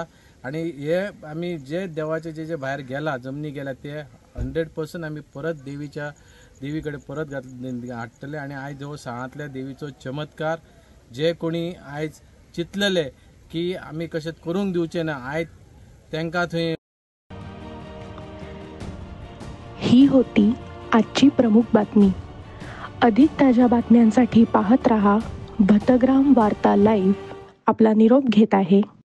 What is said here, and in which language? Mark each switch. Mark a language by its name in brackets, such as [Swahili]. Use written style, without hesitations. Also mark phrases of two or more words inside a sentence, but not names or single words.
[Konkani] आणि हे आमी जे देवाचे जे भायर गेला, जमनी गेल्या, ते 100% आमी परत देवी कडेन परत हाडटले. आणि आयज हो साळांतल्या देवीचो चमत्कार जे कोणी आयज चिंतलेले की आमी कशें करूंक दिवचे ना, आयज तांकां थंय. [Marathi] ही होती आजची प्रमुख बातमी. अधिक ताज्या बातम्यांसाठी पाहत रहा भतग्राम वार्ता लाईव्ह. आपला निरोप घेत आहे